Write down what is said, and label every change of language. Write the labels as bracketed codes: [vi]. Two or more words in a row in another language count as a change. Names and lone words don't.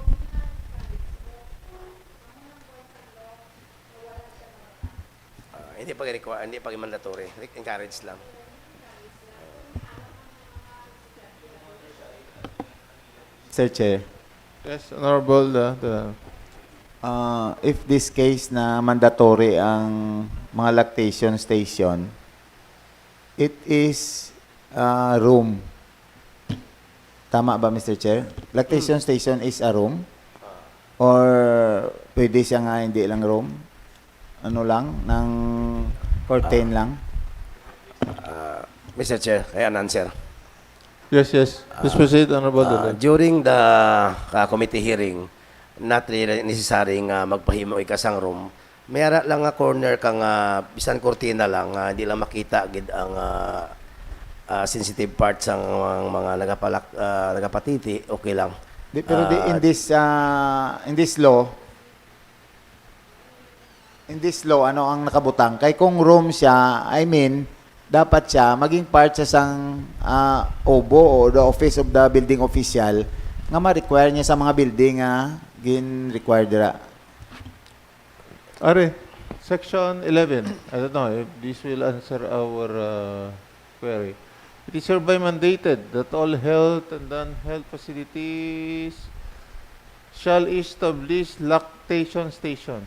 [hil] Hindi pa require, hindi pa mandatory. Encourage lang. [en] Sir Chair, Yes, Honorable. if this case [hil] na mandatory ang mga lactation station, [en] it is room. [hil] Tama ba, [en] Mr. Chair? Lactation station is a room? [hil] Or pwede siya nga hindi lang room? ano lang, ng curtain lang. [en] Mr. Chair, kaya answer. Yes, yes. Please proceed, Honorable Dole. During the committee hearing, not really necessary [hil] nga magpahimo ikasang room. Mayara lang nga corner kang bisan kortina lang, hindi lang makita gid ang [en] sensitive parts [hil] ng mga nagapatiti, okay lang. [en] Pero in this law, [hil] ano ang nakabutang? Kay kung room siya, [en] I mean, [hil] dapat siya maging part sa sang OBO o [en] the office of the building official [hil] nga ma-require niya sa mga building gin-require dira. Are, Section 11. [en] I don't know if this will answer our query. It is hereby mandated that all health and non-health facilities shall establish lactation stations.